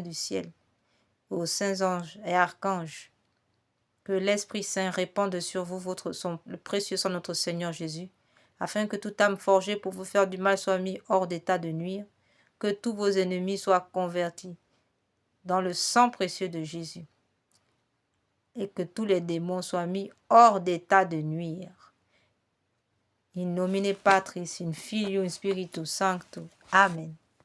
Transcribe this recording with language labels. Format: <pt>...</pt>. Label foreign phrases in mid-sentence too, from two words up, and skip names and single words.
<fr>du ciel, aux saints anges et archanges, que l'Esprit Saint répande sur vous le précieux sang de notre Seigneur Jésus, afin que toute âme forgée pour vous faire du mal soit mise hors d'état de nuire, que tous vos ennemis soient convertis dans le sang précieux de Jésus, et que tous les démons soient mis hors d'état de nuire.</fr> <la>In nomine Patris, in Filio, in Spiritus Sancto. Amen.</la>